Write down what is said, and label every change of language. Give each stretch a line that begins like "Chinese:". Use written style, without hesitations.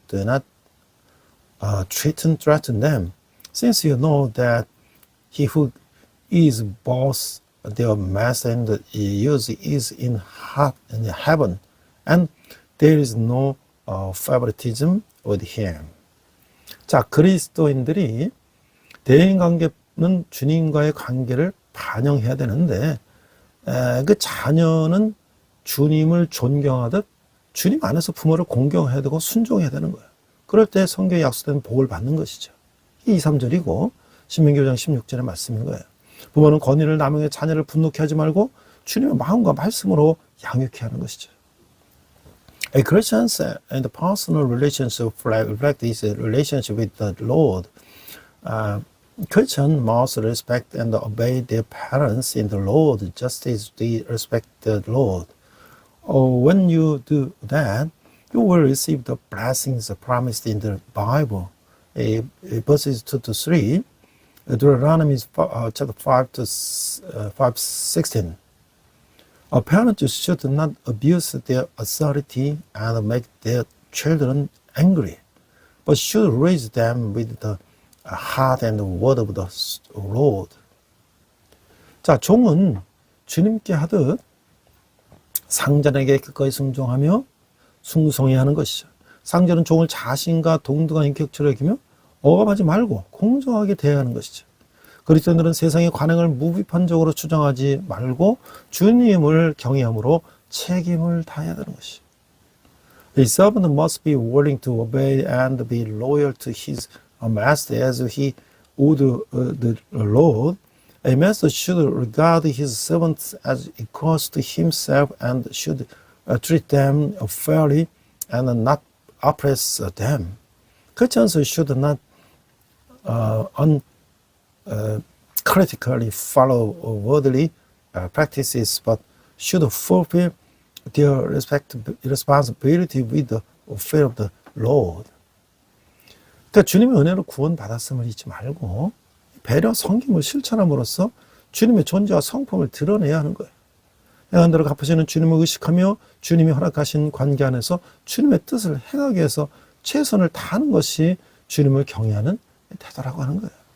English: Do not threaten them, since you know that he who is both their master and yours is in heaven, and there is no favoritism with him.
Korean: 자, 그리스도인들이 대인관계는 주님과의 관계를 반영해야 되는데 그 자녀는 주님을 존경하듯 주님 안에서 부모를 공경해야 되고 순종해야 되는 거예요. 그럴 때 성경에 약속된 복을 받는 것이죠. 이 2, 3절이고 신명기 5장 16절의 말씀인 거예요. 부모는 권위를 남용해 자녀를 분노케 하지 말고 주님의 마음과 말씀으로 양육해야 하는 것이죠.
English: A Christian's and personal relationship reflect this relationship with the Lord. Christians must respect and obey their parents in the Lord, just as they respect the Lord. When you do that, you will receive the blessings promised in the Bible. Verses 2 to 3, Deuteronomy chapter 5 to 5:16. Parents should not abuse their authority and make their children angry, but should raise them with the heart and word of the Lord.
Korean: 자, 종은 주님께 하듯 상전에게 기꺼이 순종하며 숭송해야 하는 것이죠. 상전은 종을 자신과 동등한 인격체로 여기며 억압하지 말고 공정하게 대해야 하는 것이죠. 그리스도인들은 세상의 관행을 무비판적으로 추정하지 말고 주님을 경외함으로 책임을 다해야 되는 것이죠.
English: A servant must be willing to obey and be loyal to his master as he would the Lord. A master should regard his servants as equals to himself and should treat them fairly and not oppress them. Christians should not uncritically follow worldly practices, but should fulfill their responsibility with the fear of the Lord.
Korean: 그러니까 주님의 은혜로 구원받았음을 잊지 말고 배려 섬김을 실천함으로써 주님의 존재와 성품을 드러내야 하는 거예요. 양한대로 갚으시는 주님을 의식하며 주님이 허락하신 관계 안에서 주님의 뜻을 행하기 위해서 최선을 다하는 것이 주님을 경외하는 태도라고 하는 거예요.